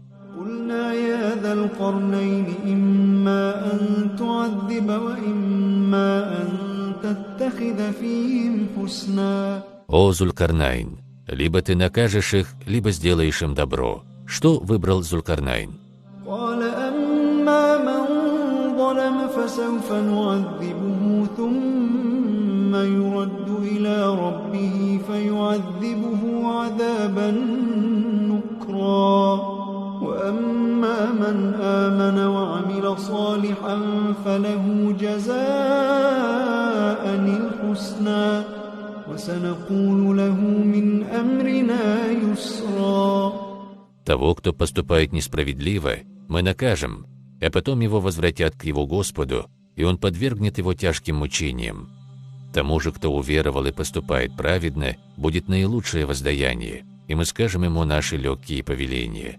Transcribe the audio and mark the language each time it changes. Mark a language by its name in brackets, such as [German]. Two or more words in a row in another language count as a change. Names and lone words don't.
[Russian] «О, Зулькарнайн, либо ты накажешь их, либо сделаешь им добро». Что выбрал Зулькарнайн? [Arabic] يرد إلى ربه فيعذبه عذابا نكرا وأما من آمن وعمل صالحا فله جزاء الحسنى وسنقول له من أمرنا يسرا. [Russian] Того, кто поступает несправедливо, мы накажем, а потом его возвратят к его Господу, и он подвергнет его тяжким мучениям. Тому же, кто уверовал и поступает праведно, будет наилучшее воздаяние, и мы скажем ему наши легкие повеления.